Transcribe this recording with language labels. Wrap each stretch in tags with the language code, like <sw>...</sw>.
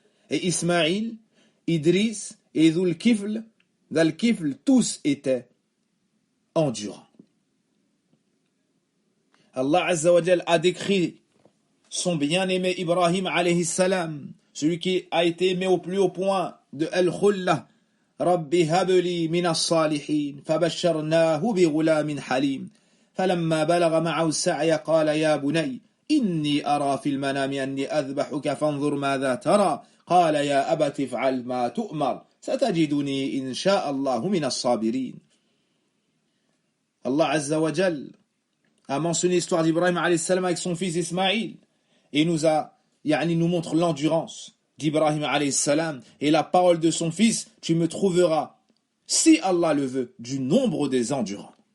<fr>Et Ismaïl, Idris et Dhul Kifl, Dhal Kifl, tous étaient endurants. Allah Azza wa Jal a décrit son bien-aimé Ibrahim alayhi salam, celui qui a été aimé au plus haut point de Al-Khullah.</fr> <ar>Rabbi habli min as-salihin, fabasharnahu bi ghulamin halim. فلما بلغ معه السعي قال يا بني إني أرى في المنام أني أذبحك فانظر ماذا ترى قال يا أبت افعل ما تؤمر ستجدني إن شاء الله من الصابرين.</ar> <fr>Allah Azza wa Jal a mentionné l'histoire d'Ibrahim alayhi salam avec son fils Ismaïl et nous montre l'endurance d'Ibrahim alayhi salam et la parole de son fils, tu me trouveras, si Allah le veut, du nombre des endurants.</fr>